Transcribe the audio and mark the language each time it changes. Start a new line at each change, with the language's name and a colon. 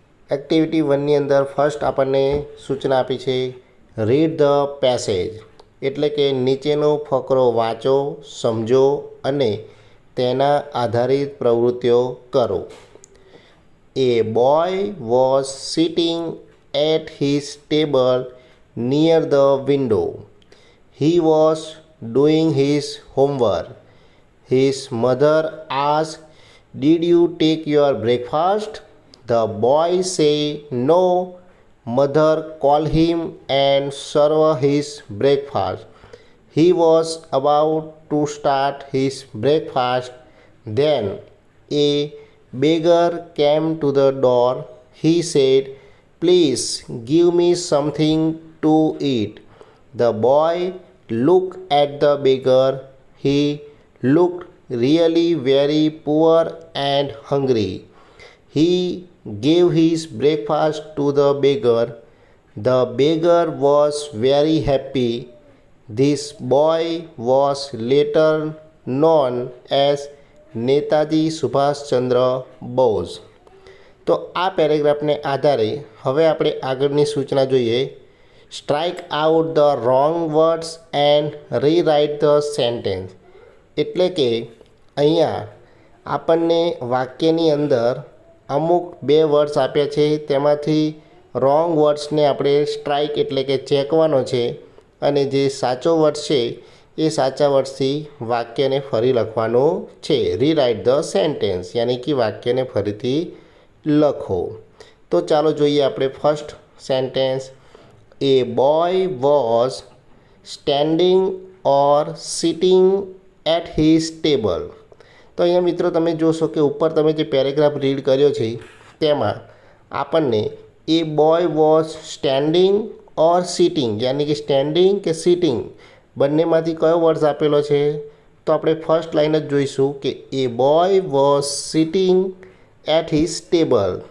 Gujarati: Activity 1ની અંદર first આપણને સૂચના આપી છે
English: read the passage,
Gujarati: એટલે કે નીચેનો ફકરો વાંચો, સમજો અને તેના આધારિત પ્રવૃત્તિઓ કરો.
English: A boy was sitting at his table near the window. He was doing his homework. His mother asked, "Did you take your breakfast?" The boy said no. Mother called him and served his breakfast. He was about to start his breakfast. Then a beggar came to the door. He said, "Please give me something to eat." The boy looked at the beggar. He looked really very poor and hungry. He gave his breakfast to the beggar. The beggar was very happy. This boy was later known as Netaji Subhashchandra Bose.
Gujarati: તો આ પેરેગ્રાફને આધારે હવે આપણે આગળની સૂચના જોઈએ.
English: Strike out the wrong words and rewrite the sentence.
Gujarati: એટલે કે અહીંયા આપણને વાક્યની અંદર અમુક બે વર્ડ્સ આપ્યા છે, તેમાંથી રોંગ વર્ડ્સને આપણે સ્ટ્રાઇક એટલે કે ચેકવાનો છે અને જે સાચો વર્ડ છે એ સાચા વર્ડ્સથી વાક્યને ફરી લખવાનું છે.
English: rewrite the sentence
Gujarati: યાની કે વાક્યને ફરીથી લખો. તો ચાલો જોઈએ આપણે first sentence.
English: A boy was standing or sitting at his table.
Gujarati: તો અહીંયા મિત્રો તમે જોશો કે ઉપર તમે જે પેરેગ્રાફ રીડ કર્યો છે તેમાં આપણને
English: a boy was standing or sitting
Gujarati: યાની કે સ્ટેન્ડિંગ કે સિટિંગ બંનેમાંથી કયો વર્ડ્સ આપેલો છે? તો આપણે ફર્સ્ટ લાઈન જ જોઈશું કે
English: A boy was sitting at his table.